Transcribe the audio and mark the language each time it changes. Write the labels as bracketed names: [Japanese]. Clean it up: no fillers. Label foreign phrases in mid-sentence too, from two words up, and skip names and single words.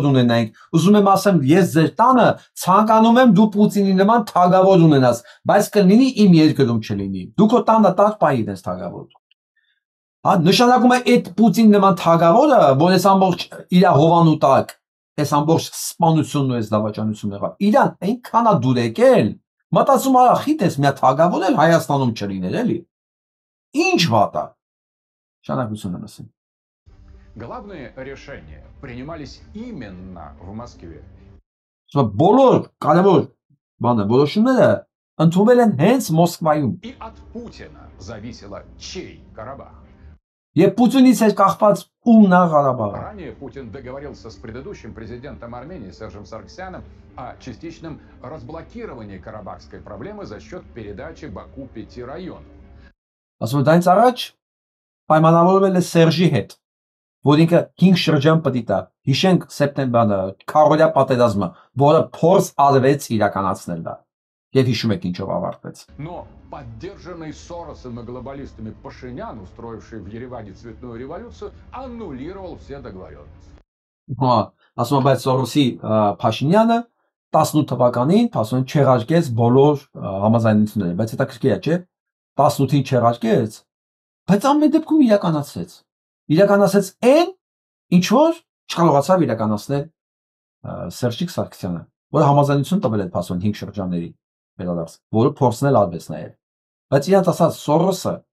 [Armenian] ունենայինք։ Ուզում եմ ասեմ, ես ձեր տանը ցանկանում եմ դու Պուտինի նման թագավոր ունենաս, բայց կլինի իմ երկրում չլինի։ Դու քո տանը տակ պահի դες թագավոր։ Նշանակում է այդ Պուտինի նման թագավորը, որ այս ամբողջ իր հովանու տակ, այս ամբողջ սպանությունն ու այս դավաճանությունը եղավ, իրան այնքան է դուր եկել, մտածում արա խիտ ես մի թագավոր էլ Հայաստանում չլիներ էլի։ Ինչ վատա։ Շարունակությունն ասեմ։ [Russian] Главные решения принимались именно в Москве. [Armenian] Բոլոր կարևոր որոշումները ընդունվել են հենց Մոսկվայում։ [Russian] И от Путина зависело, чей Карабах. [Armenian] Եվ Պուտինից էր կախված ում նա Ղարաբաղը։ [Russian] Ранее Путин договорился с предыдущим президентом Армении Сержем Саргсяном о частичном разблокировании карабахской проблемы за счет передачи Баку 5 районов. [Armenian] Ասում դրանից առաջ պայմանավորվել է Սերժի հետ, որ ինքը 5 շրջան պետք է տա։ Հիշենք սեպտեմբերը քարորյա պատերազմը, որը փորձ արվեց իրականացնել դա։ Եվ հիշում եք ինչով ավարտվեց։ [Russian] Но поддержанный Соросом и глобалистами Пашинян, устроивший в Ереване цветную революцию, аннулировал все договоренности. [Armenian] Ասում բայց Սորոսի Փաշինյանը 18 թվականին ասում չեղարկեց բոլոր համաձայնությունները, բայց հետաքրքիր է, չէ՞։ 18-ին չեղարկեց, բայց ամեն դեպքում իրականացեց այն, ինչ որ չկարողացավ իրականացնել Սերժիկ Սարգսյանը, որը համաձայնություն տվել է փաստորեն 5 շրջանների վերադարձ, որը փորձնել արվեց նաև։ Բայց իրանց ասած Սորոսը